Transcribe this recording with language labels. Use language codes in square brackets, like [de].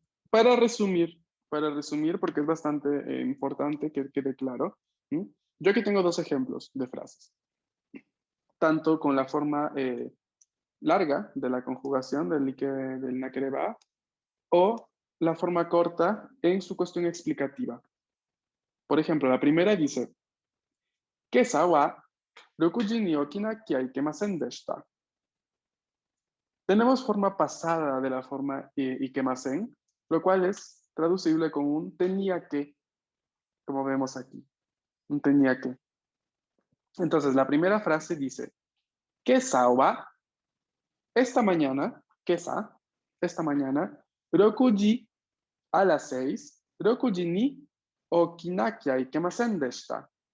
[es] Para resumir, porque es bastante importante que quede claro. Yo aquí tengo dos ejemplos de frases. Tanto con la forma larga de la conjugación del nakereba o la forma corta en su cuestión explicativa. Por ejemplo, la primera dice, [ja] Kesa wa 6時に起きなきゃいけませんでした. [es] Tenemos forma pasada de la forma ikemasen, lo cual es traducible con un tenía que, como vemos aquí. Un tenía que. Entonces, la primera frase dice, Kesa wa, esta mañana, Kesa, esta mañana, 6時 a las 6, [ja] 6時に起きなきゃいけませんでした.